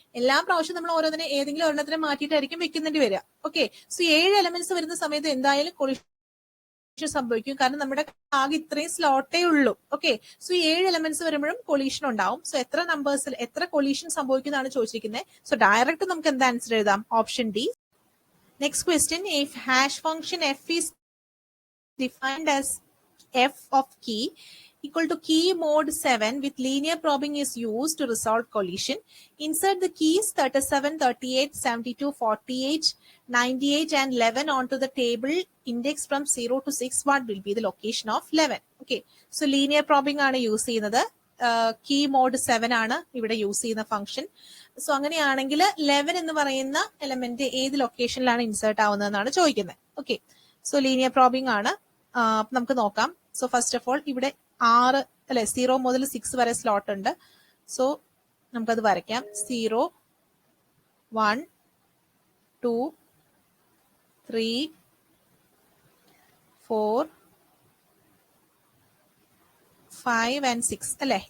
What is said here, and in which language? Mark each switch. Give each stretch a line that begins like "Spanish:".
Malayalam: എല്ലാ പ്രാവശ്യം നമ്മൾ ഓരോന്നിനെ ഏതെങ്കിലും ഒരെണ്ണത്തിനെ മാറ്റിയിട്ടായിരിക്കും വെക്കുന്നതിന് വരിക. ഓക്കെ, സോ 7 എലമെന്റ്സ് വരുന്ന സമയത്ത് എന്തായാലും കൊളീഷൻ സംഭവിക്കും. കാരണം നമ്മുടെ ആകെ ഇത്രയും സ്ലോട്ടേ ഉള്ളൂ. ഓക്കെ, സോ ഈ 7 എലമെന്റ്സ് വരുമ്പോഴും കൊളീഷൻ ഉണ്ടാവും. സോ എത്ര നമ്പേഴ്സിൽ എത്ര കൊളീഷൻ സംഭവിക്കുന്നതാണ് ചോദിച്ചിരിക്കുന്നത്. സോ ഡയറക്റ്റ് നമുക്ക് എന്താ ആൻസർ എഴുതാം? Option D.
English: Next question, if hash function F is defined as f of key equal to key mode 7 with linear probing is used to resolve collision. Insert the keys 37, 38, 72, 48, 98 and 11 onto the table index from 0 to 6. What will be the location of 11? Okay, so linear probing
Malayalam: ആണ് use ചെയ്യുന്നത്. Key mode 7 ആണ് ഇവിടെ use ചെയ്യുന്ന function. So അങ്ങനെയാണെങ്കിൽ 11 എന്ന് പറയുന്ന element ഏത് ലൊക്കേഷനിലാണ് insert ആവുന്നതെന്നാണ് ചോദിക്കുന്നത്. ഓക്കെ, സോ ലീനിയർ പ്രോബിംഗ് ആണ്. നമുക്ക് നോക്കാം. സോ ഫസ്റ്റ് ഓഫ് ഓൾ ഇവിടെ 6 അല്ലെ 0 മുതൽ 6 വരെ സ്ലോട്ട് ഉണ്ട്. സോ നമുക്കത് വരയ്ക്കാം. 0, 1, 2, 3, 4, 5 and 6 അല്ലെ.